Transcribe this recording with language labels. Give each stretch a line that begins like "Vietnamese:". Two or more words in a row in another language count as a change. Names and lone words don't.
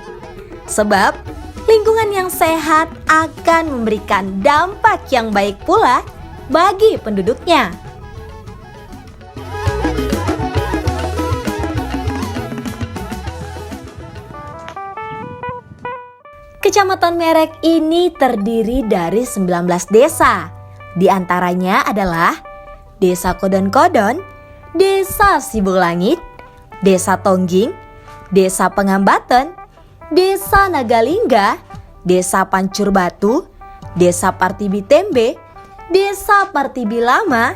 Indonesian: Sebab lingkungan yang sehat akan memberikan dampak yang baik pula bagi penduduknya. Kecamatan Merek ini terdiri dari 19 desa. Di antaranya adalah Desa Kodon-Kodon, Desa Sibulangit, Desa Tongging, Desa Pengambaten, Desa Nagalingga, Desa Pancur Batu, Desa Partibitembe, Desa Partibilama,